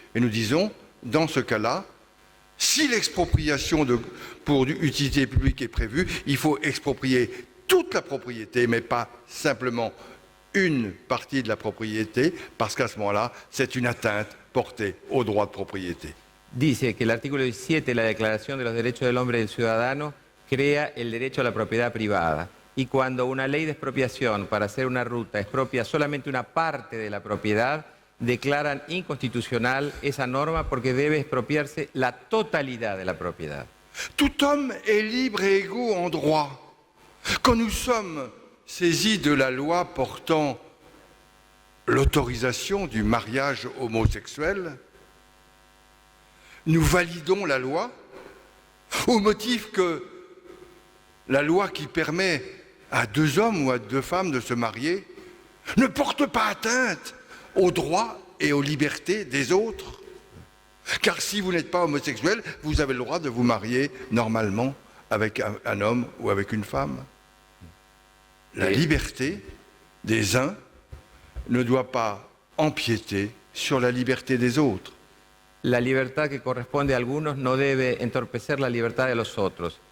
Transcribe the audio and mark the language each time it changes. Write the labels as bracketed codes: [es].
[fr] Et nous disons, dans ce cas-là, si l'expropriation pour utilité publique est prévue, il faut exproprier toute la propriété, mais pas simplement une partie de la propriété, parce qu'à ce moment-là, c'est une atteinte portée au droit de propriété. [es] Dice que el artículo 17 de la Declaración de los Derechos del Hombre y del Ciudadano crea el derecho a la propiedad privada. Y cuando una ley de expropiación para hacer una ruta expropia solamente una parte de la propiedad, declaran inconstitucional esa norma porque debe expropiarse la totalidad de la propiedad. [fr] Tout homme est libre et égaux en droit. Quand nous sommes saisis de la loi portant l'autorisation du mariage homosexuel, nous validons la loi au motif que la loi qui permet à deux hommes ou à deux femmes de se marier ne porte pas atteinte aux droits et aux libertés des autres. Car si vous n'êtes pas homosexuel, vous avez le droit de vous marier normalement avec un homme ou avec une femme. La liberté des uns ne doit pas empiéter sur la liberté des autres. [es] La libertad que corresponde a algunos no debe entorpecer la libertad de los otros.